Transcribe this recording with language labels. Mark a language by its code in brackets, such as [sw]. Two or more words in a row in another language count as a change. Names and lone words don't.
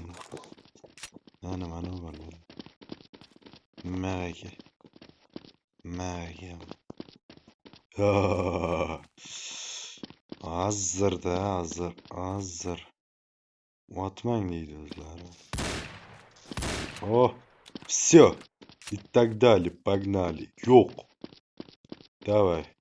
[uz] Mana bo'ladi. Maraka. Hozir. Otmang deydi o'zlari. [ru] Всё. И так далее. Погнали. [uz] Yo'q. Давай.